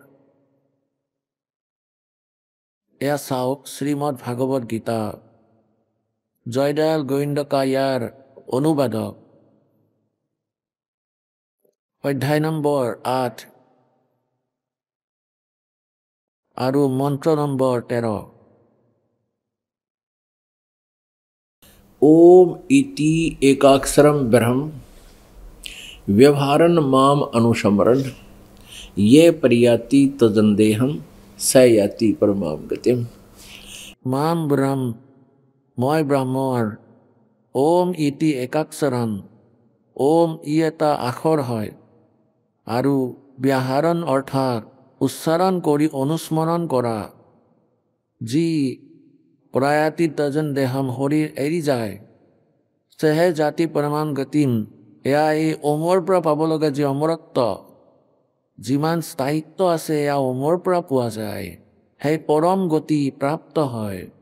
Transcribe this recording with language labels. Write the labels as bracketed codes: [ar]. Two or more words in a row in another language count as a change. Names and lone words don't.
[as] এয়া চাওক শ্ৰীমদ ভাগৱত গীতা, জয়দয়াল গোবিন্দকা ইয়াৰ অনুবাদক। অধ্যায় নম্বৰ 8 আৰু মন্ত্ৰ নম্বৰ 13। [sa] ओम इति एकाक्षरम ब्रह्म व्यवहारन माम अनुसमरन ये परियाति तजंदेहम स याति परमाम गतिम। [as] মাম ব্ৰহ্ম, মই ব্ৰহ্মৰ, [sa] ওম ইতি একাক্ষৰম, [as] ওম ই এটা আখৰ হয়, আৰু ব্যাহৰণ অৰ্থাৎ উচ্চাৰণ কৰি অনুস্মৰণ কৰা, যি [sa] প্ৰয়াতি তজন দেহম [as] শৰীৰ এৰি যায়, [sa] সেহে জাতি পৰমাম গতিম, [as] এয়া এই ওমৰ পৰা পাব লগা যি অমৰত্ব, যিমান স্থায়িত্ব আছে এয়া ওমৰ পৰা পোৱা যায়, সেই পৰম গতি প্ৰাপ্ত হয়।